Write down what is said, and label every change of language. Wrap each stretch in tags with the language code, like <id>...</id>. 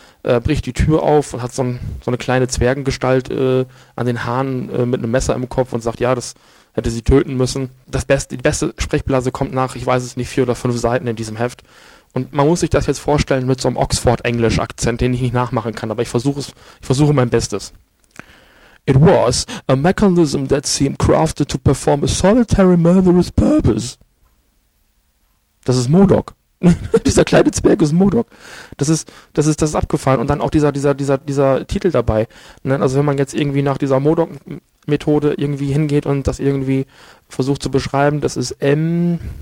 <de>Bricht die Tür auf und hat so eine kleine Zwergengestalt an den Haaren mit einem Messer im Kopf und sagt, ja, das hätte sie töten müssen. Die beste Sprechblase kommt nach, ich weiß es nicht, 4 oder 5 Seiten in diesem Heft. Und man muss sich das jetzt vorstellen mit so einem Oxford-Englisch-Akzent, den ich nicht nachmachen kann, aber ich versuche mein Bestes.</de> <en>It was a mechanism that seemed crafted to perform a solitary murderous purpose.</en> <de>Das ist MODOK. Dieser kleine Zwerg ist MODOK. Das ist abgefahren. Und dann auch dieser Titel dabei. Also wenn man jetzt irgendwie nach dieser MODOK-Methode irgendwie hingeht und das irgendwie versucht zu beschreiben, das ist MCPSMP.</de>